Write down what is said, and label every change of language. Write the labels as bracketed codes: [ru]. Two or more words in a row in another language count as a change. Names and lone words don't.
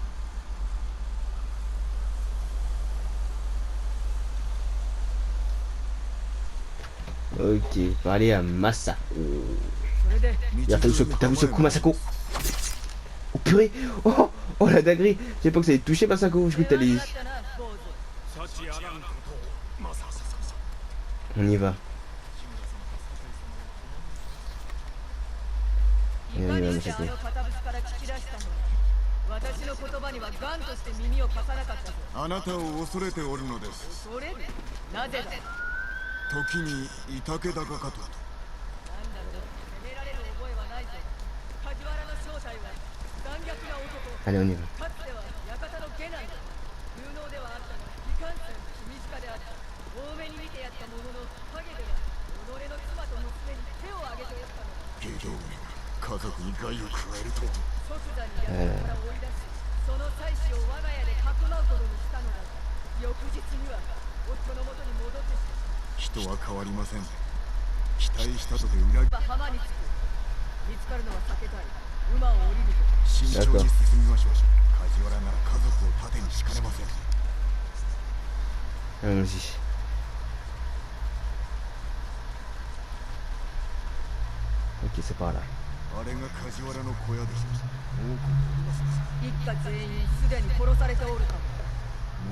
[fr] Ok, parler à Masako. [ja] それで [fr] T'as vu ce coup, Masako? Oh purée! Oh, oh la dinguerie! J'ai pas que ça allait te toucher, Masako. Je crois que t'allais. [ja] だったな坊主。幸あらんことを政子様。 [fr] On y va. [ja] いかにしてあの堅物から聞き出したのだ。私の言葉にはガンとして耳を貸さなかったぞ。あなたを恐れておるのです。それでなぜだ。時にいたけ高かと。なんだろう、責められる覚えはないぞ。梶原の正体は残虐な男。 [fr] Allez, on y va. [ja] かつては館の下男だ。有能ではあったが、いかんせん秘密家であった。多めに見てやったものの、陰では己の妻と娘に手を挙げておったのだ。下道めが家族に害を加えるとは。即座に館から追い出し、その妻子を我が家でかくまうことにしたのだが、翌日には夫の元に戻ってしまう。人は変わりません。期待したとて裏切り。浜に着く。見つかるのは避けたい。馬を降りるぞ。慎重に進みましょう。梶原なら家族を盾にしかねません。 [fr] Allons-y. Ok, c'est par là. [ja] あれが梶原の小屋でしょう。多くおりますね。一家全員すでに殺されておるかも。